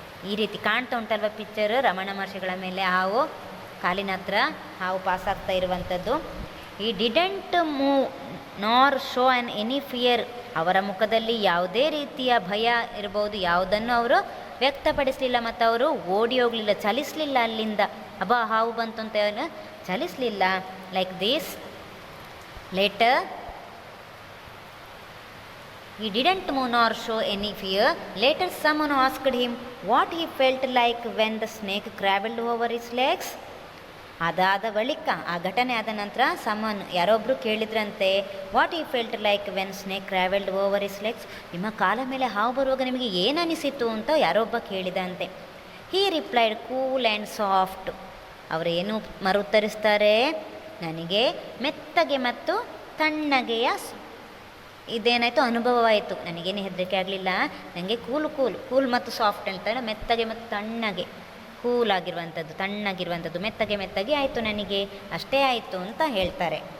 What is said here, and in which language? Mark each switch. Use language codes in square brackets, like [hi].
[kn] ಈ ರೀತಿ ಕಾಣ್ತಾ ಉಂಟಲ್ವ ಪಿಕ್ಚರ್, ರಮಣ ಮಹರ್ಷಿಗಳ ಮೇಲೆ ಹಾವು, ಕಾಲಿನ ಹತ್ರ ಹಾವು ಪಾಸ್ ಆಗ್ತಾ ಇರುವಂಥದ್ದು. [en] He didn't move nor show an any fear. [kn] ಅವರ ಮುಖದಲ್ಲಿ ಯಾವುದೇ ರೀತಿಯ ಭಯ ಇರ್ಬೋದು, ಯಾವುದನ್ನು ಅವರು ವ್ಯಕ್ತಪಡಿಸಲಿಲ್ಲ, ಮತ್ತು ಅವರು ಓಡಿ ಹೋಗಲಿಲ್ಲ, ಚಲಿಸಲಿಲ್ಲ ಅಲ್ಲಿಂದ. ಹಾವು ಬಂತು ಅಂತ ಚಲಿಸಲಿಲ್ಲ. [en] Like this later he didn't move nor show any fear. Later someone asked him what he felt like when the snake crawled over his legs. [kn] ಅದಾದ ಬಳಿಕ, ಆ ಘಟನೆ ಆದ ನಂತರ ಯಾರೊಬ್ಬರು ಕೇಳಿದ್ರಂತೆ, [en] what he felt like when snake crawled over his legs, [kn] ನಿಮ್ಮ ಕಾಲ ಮೇಲೆ ಹಾವು ಬರುವಾಗ ನಿಮಗೆ ಏನು ಅನಿಸಿತು ಅಂತ ಯಾರೊಬ್ಬ ಕೇಳಿದಂತೆ. [en] He replied cool and soft. [kn] ಅವರೇನು ಮರುತ್ತರಿಸ್ತಾರೆ, ನನಗೆ ಮೆತ್ತಗೆ ಮತ್ತು ತಣ್ಣಗೆಯ ಇದೇನಾಯಿತು ಅನುಭವವಾಯಿತು, ನನಗೇನು ಹೆದರಿಕೆ ಆಗಲಿಲ್ಲ, ನನಗೆ ಕೂಲ್ ಮತ್ತು ಸಾಫ್ಟ್ ಹೇಳ್ತಾರೆ, ಮೆತ್ತಗೆ ಮತ್ತು ತಣ್ಣಗೆ, ಕೂಲಾಗಿರುವಂಥದ್ದು, ತಣ್ಣಗಿರುವಂಥದ್ದು, ಮೆತ್ತಗೆ ಆಯಿತು, ನನಗೆ ಅಷ್ಟೇ ಆಯಿತು ಅಂತ ಹೇಳ್ತಾರೆ.